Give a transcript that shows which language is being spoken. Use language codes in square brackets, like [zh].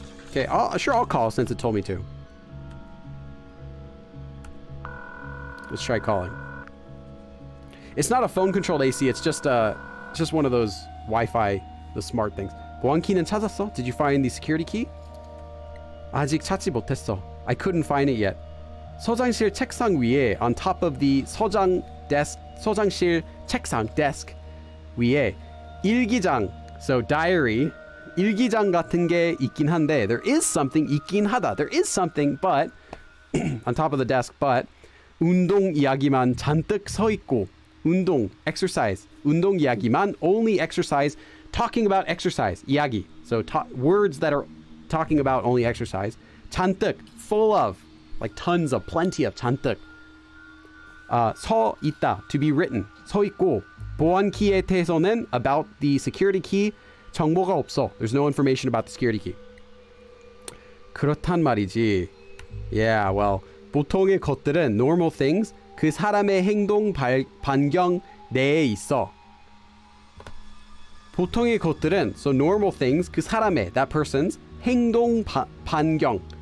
[en] Okay, I'll call since it told me to. Let's try calling. It's not a phone-controlled AC. It's just one of those Wi-Fi, the smart things. [ko] 보안키는 찾았어? [en] Did you find the security key? [ko] 아직 찾지 못했어. [en] I couldn't find it yet. [ko] 서장실 책상 위에, [en] on top of the [ko] 서장실 책상 desk 위에 일기장, [en] so diary, [ko] 일기장 같은 게 있긴 한데, [en] there is something, [ko] 있긴 하다. [en] There is something, but on top of the desk, but [ko] 운동 이야기만 잔뜩 서 있고. [en] 운동, exercise. 운동 이야기만, only exercise. Talking about exercise, 이야기. So words that are talking about only exercise. 잔뜩, full of, like tons of, plenty of, 잔뜩. 서 있다, to be written. [ko] 서 있고. 보안키에 대해서는 [en] about the security key. [ko] 정보가 없어. [en] There's no information about the security key. [ko] 그렇단 말이지. [en] Yeah, well, [ko] 보통의 것들은 [en] normal things. [ko] 그 사람의 행동 반경 내에 있어. 보통의 것들은, [en] so normal things, [ko] 그 사람의, [en] that person's, [ko] 행동 반경.